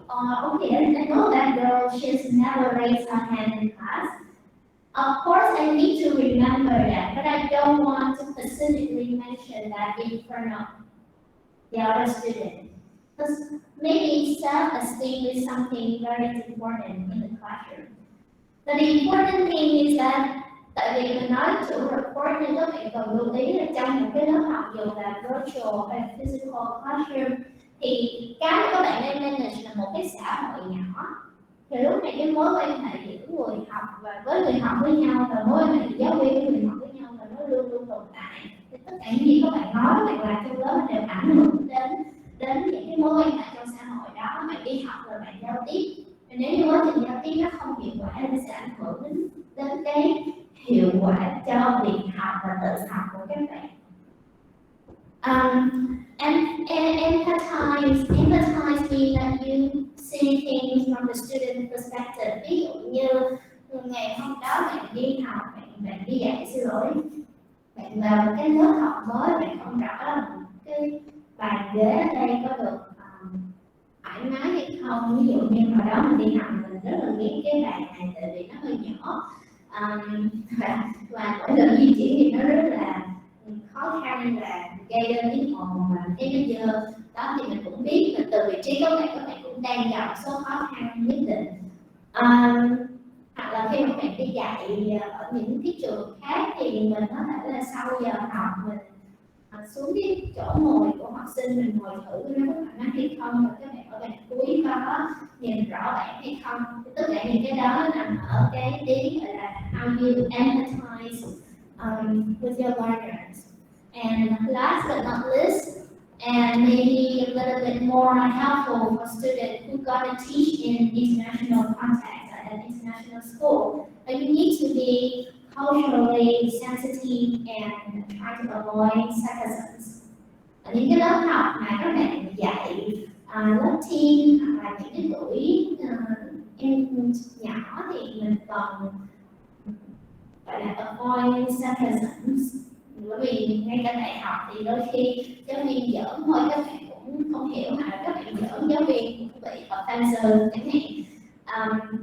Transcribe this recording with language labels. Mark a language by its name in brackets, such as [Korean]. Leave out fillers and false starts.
[English] Okay, I know that girl, she's never raised her hand in class. Of course, I need to remember that, but I don't want to specifically mention that in front of the other student. Because maybe self-esteem is something very important in the classroom. But the important thing is that [Vietnamese] tại vì mình nói chủ report nên các bạn cần lưu ý là trong một cái lớp học dù là virtual hay physical classroom thì cái mà các bạn nên manage là một cái xã hội nhỏ. Thì lúc này cái mối quan hệ giữa người học và với người học với nhau, và mối quan hệ giáo viên với người học với nhau, và nó luôn luôn tồn tại. Thì tất cả những gì các bạn nói, các bạn làm trong lớp đều ảnh hưởng đến những cái mối quan hệ trong xã hội đó. Bạn đi học rồi bạn giao tiếp, và nếu như quá trình giao tiếp nó không hiệu quả thì nó sẽ ảnh hưởng đến cái hiệu quả cho việc học và tự học của các bạn. [English] And empathize means that you see things from the student perspective. [Vietnamese] Ví dụ như ngày hôm đó bạn đi học, bạn đi dạy, bạn vào một cái lớp học mới, bạn không rõ là cái bàn ghế ở đây có được thoải mái hay không. Ví dụ như hồi đó mình đi học mình rất là ghét cái bàn này tại vì nó hơi nhỏ, và mỗi lần di chuyển thì nó rất là khó khăn và gây ra tiếng ồn và cái nó dơ đó. Thì mình cũng biết là từ vị trí các bạn cũng đang gặp số khó khăn nhất định. Hoặc là khi mà bạn đi dạy ở những cái trường khác thì mình có thể là sau giờ học mình xuống cái chỗ ngồi của học sinh, mình ngồi thử nó có thoải mái hay không, và các bạn ở bàn cuối có nhìn rõ bạn hay không. Tất cả những cái đó nằm ở cái tiếng gọi là [English] how you empathize with your learners. And last but not least, and maybe a little bit more helpful for students who gonna teach in international context at an international school, but you need to be culturally sensitive and try to avoid sarcasm. [Vietnamese] Những cái lớp học mà các bạn dạy lớp teen hoặc là những cái tuổi em nhỏ thì mình còn gọi là [English] avoid sarcasm. [Vietnamese] Bởi vì ngay cả đại học thì đôi khi giáo viên giỡn thôi các bạn cũng không hiểu, mà các bạn giỡn giáo viên cũng bị offensive chẳng hạn.